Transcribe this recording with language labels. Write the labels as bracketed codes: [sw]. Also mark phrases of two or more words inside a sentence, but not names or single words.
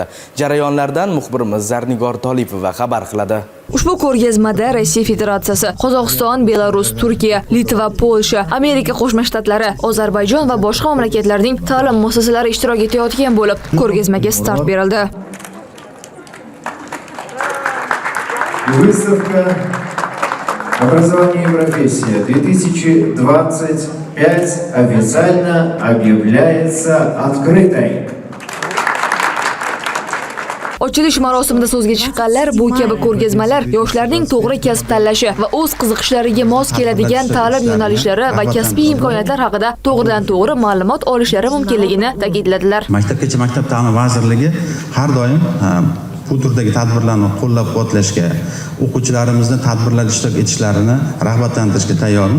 [uz] Jarayonlardan muxbirimiz Zarnigor Tolipova xabar qiladi. Ushbu ko'rgazmada Rossiya Federatsiyasi, Qozog'iston, Belarus, Turkiya, Litva, Polsha, Amerika Qo'shma Shtatlari, Ozarbayjon va boshqa mamlakatlarning ta'lim muassasalari ishtirok etayotgan bo'lib, ko'rgazmaga start berildi. [ru] Выставка «Образование и профессия 2025» официально объявляется открытой. [uz] Ochilish marosimida so'zga chiqqanlar bu kabi ko'rgazmalar yoshlarning to'g'ri kasb tanlashi va o'z qiziqishlariga mos keladigan ta'lim yo'nalishlari va kasbiy imkoniyatlar haqida to'g'ridan-to'g'ri ma'lumot olishlari mumkinligini ta'kidladilar. Maktabgacha Maktab ta'limi vazirligi har doim bu turdagi tadbirlarni qo'llab-quvvatlashga, o'quvchilarimizni tadbirlarda ishtirok etishlarini rag'batlantirishga tayyormiz.